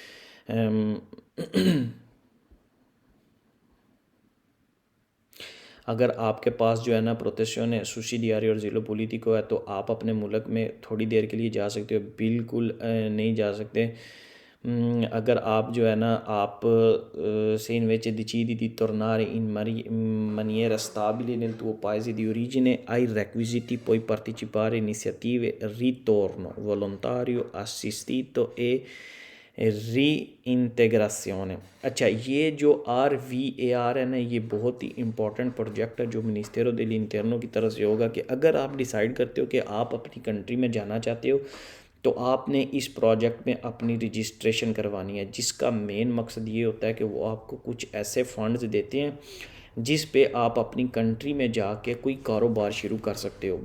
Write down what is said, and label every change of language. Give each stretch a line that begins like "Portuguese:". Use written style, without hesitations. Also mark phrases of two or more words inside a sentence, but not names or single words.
Urdu: اگر آپ کے پاس جو ہے نا
Italian: protezione sussidiaria e asilo politico
Urdu: ہے تو آپ اپنے ملک میں تھوڑی دیر کے لیے جا سکتے ہو، بالکل نہیں جا سکتے. اگر آپ جو ہے نا، آپ
Italian: se invece decidi di tornare in maniera stabile nel tuo paese di origine, hai requisiti, puoi partecipare a iniziative ritorno volontario assistito e री इंटेग्रासियोन।
Urdu: اچھا، یہ جو RVAR ہے نا، یہ بہت ہی
English: important project
Urdu: ہے جو
Italian: Ministero dell'Interno
Urdu: کی طرف سے ہوگا، کہ اگر آپ ڈیسائیڈ کرتے ہو کہ آپ اپنی کنٹری میں جانا چاہتے ہو تو آپ نے اس پروجیکٹ میں اپنی رجسٹریشن کروانی ہے، جس کا مین مقصد یہ ہوتا ہے کہ وہ آپ کو کچھ ایسے فنڈز دیتے ہیں جس پہ آپ اپنی کنٹری میں جا کے کوئی کاروبار شروع کر سکتے ہو.